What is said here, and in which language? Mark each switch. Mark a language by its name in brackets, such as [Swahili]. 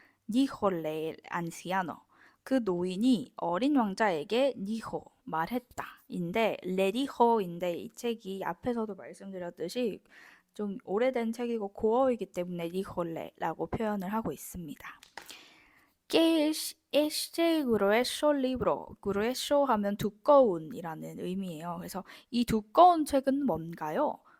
[Spanish] Dijo el anciano. [Korean] 그 노인이 어린 왕자에게 니호 말했다 인데 레디호인데 이 책이 앞에서도 말씀드렸듯이 좀 오래된 책이고 고어이기 때문에 니홀레라고 표현을 하고 있습니다. [Spanish] ¿Qué es este grueso libro? [Korean] grueso 하면 두꺼운이라는 의미예요. 그래서 이 두꺼운 책은 뭔가요?